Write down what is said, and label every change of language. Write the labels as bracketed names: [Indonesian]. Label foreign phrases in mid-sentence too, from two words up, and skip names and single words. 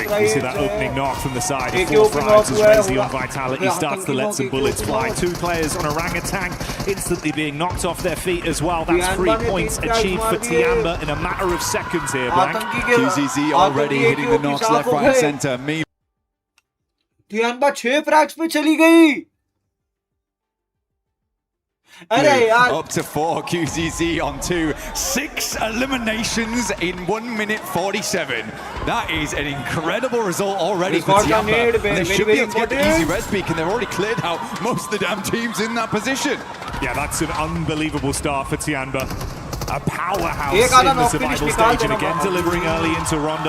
[English] You see that opening knock from the side of 4 Thrives as Rezi on Vitality starts to let some bullets fly. 2 players on Orangutan instantly being knocked off their feet as well. That's 3 points achieved for Tiamba in a matter of seconds here, Blank. QZZ already hitting the knocks left, right and center. [Hindi] Tiamba 6 frags पे चली गई। अरे यार, [English] up to 4 QZZ on 2, 6 eliminations in 1 minute 47. That is an incredible result already for Tiamba. They should be able to get the easy res peak, and they've already cleared out most of the damn teams in that position. Yeah, that's an unbelievable start for Tiamba. A powerhouse in the survival stage, and again delivering early into Rondo.